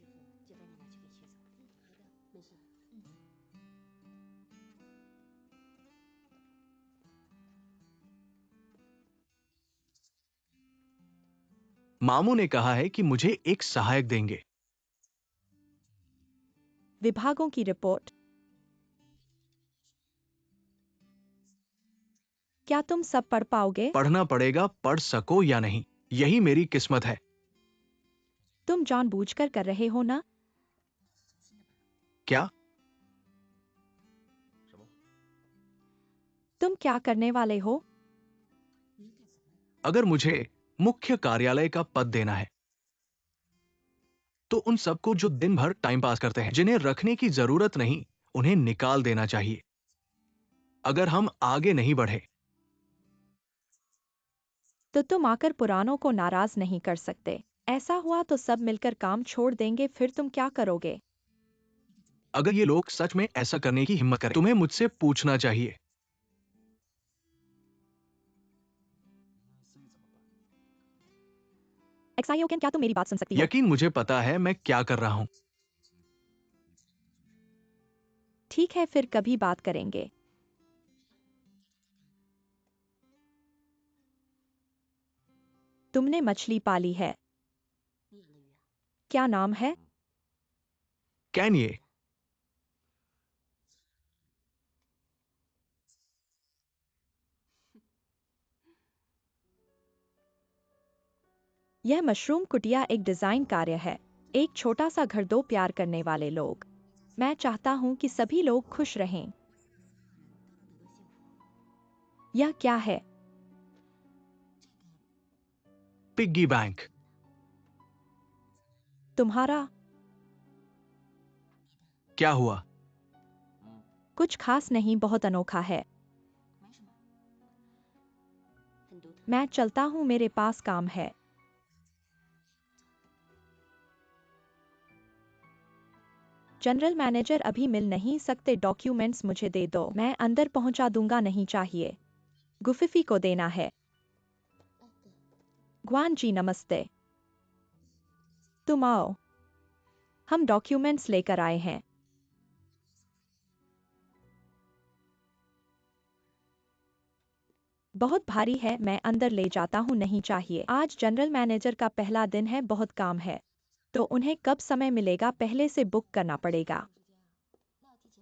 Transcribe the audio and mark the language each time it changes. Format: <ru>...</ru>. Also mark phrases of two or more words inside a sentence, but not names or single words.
<zh>就把你拿去给薛总。好的，没事。</zh> <hi>मामू ने कहा है कि मुझे एक सहायक देंगे। विभागों की रिपोर्ट। क्या तुम सब पढ़ पाओगे? पढ़ना पड़ेगा, पढ़ सको या नहीं, यही मेरी किस्मत है। तुम जानबूझकर कर रहे हो ना? क्या?</hi> <zh>什么？</zh> <hi>तुम क्या करने वाले हो?</hi> <zh>你干什么？</zh> <hi>अगर मुझे मुख्य कार्यालय का पद देना है तो उन सबको जो दिन भर</hi> <en>time pass</en> <hi>करते हैं, जिन्हें रखने की जरूरत नहीं, उन्हें निकाल देना चाहिए। अगर हम आगे नहीं बढ़े तो तुम आकर पुरानों को नाराज नहीं कर सकते। ऐसा हुआ तो सब मिलकर काम छोड़ देंगे, फिर तुम क्या करोगे? अगर ये लोग सच में ऐसा करने की हिम्मत करें, तुम्हें मुझसे पूछना चाहिए।</hi> <zh>那思雨怎么办？</zh> <hi>एक्साइओकेन, क्या तुम मेरी बात सुन सकती हो? यकीन मुझे पता है मैं क्या कर रहा हूं। ठीक है, फिर कभी बात करेंगे। तुमने मछली पाली है?</hi> <zh>你养的鱼啊？</zh> <hi>क्या नाम है? कैन ये? यह मशरूम कुटिया एक डिजाइन कार्य है। एक छोटा सा घर, दो प्यार करने वाले लोग। मैं चाहता हूं कि सभी लोग खुश रहें।</hi> <zh>我希望所有人都能得到幸福。</zh> <hi>यह क्या है?</hi> <zh>这个</zh> <en>piggy bank.</en> <hi>तुम्हारा?</hi> <zh>你的</zh> <hi>क्या हुआ?</hi> <zh>嗯，</zh> <hi>कुछ खास नहीं, बहुत अनोखा है।</hi> <zh>没什么，很独特。</zh> <hi>मैं चलता हूं, मेरे पास काम है।</hi> <en>General Manager</en> <hi>अभी मिल नहीं सकते, डॉक्यूमेंट्स मुझे दे दो, मैं अंदर पहुंचा दूंगा, नहीं चाहिए। गुफिफी को देना है।</hi> <zh>哎，对，</zh> <hi>ग्वान जी नमस्ते। तुम आओ, हम डॉक्यूमेंट्स लेकर आए हैं। बहुत भारी है, मैं अंदर ले जाता हूं, नहीं चाहिए। आज</hi> <en>General Manager</en> <hi>का पहला दिन है, बहुत काम है। तो उन्हें कब समय मिलेगा? पहले से बुक करना पड़ेगा।</hi> <zh>那要提前。</zh>